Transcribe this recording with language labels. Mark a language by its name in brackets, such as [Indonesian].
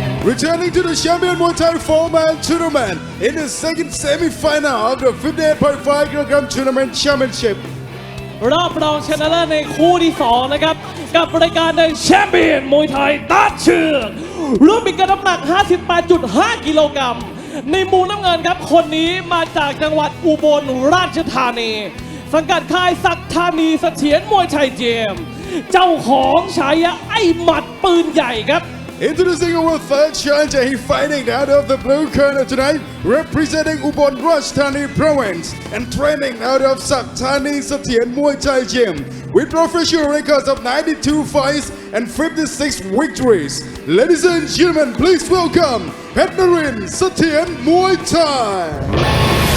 [English] Returning to the champion Muay Thai 4-man tournament in the second semi-final of the 58.5 kg tournament championship. [Thai] รอบรองชนะเลิศในคู่ที่ 2 นะครับกับรายการ The Champion มวยไทยตัดเชือกร่วมมีกระน้ำหนัก 58.5 กิโลกรัมในมุมน้ำเงินครับคนนี้มาจากจังหวัดอุบลราชธานีสังกัดค่ายศักดิ์ธานีเสถียรมวยไทยเจมเจ้าของฉายาไอ้หมัดปืนใหญ่ครับ [English] Introducing our third challenger, he fighting out of the blue corner tonight, representing Ubon Ratchathani Province and training out of Saktani Satien Muay Thai Gym with professional records of 92 fights and 56 victories. Ladies and gentlemen, please welcome Phech Narin Satien Muay Thai.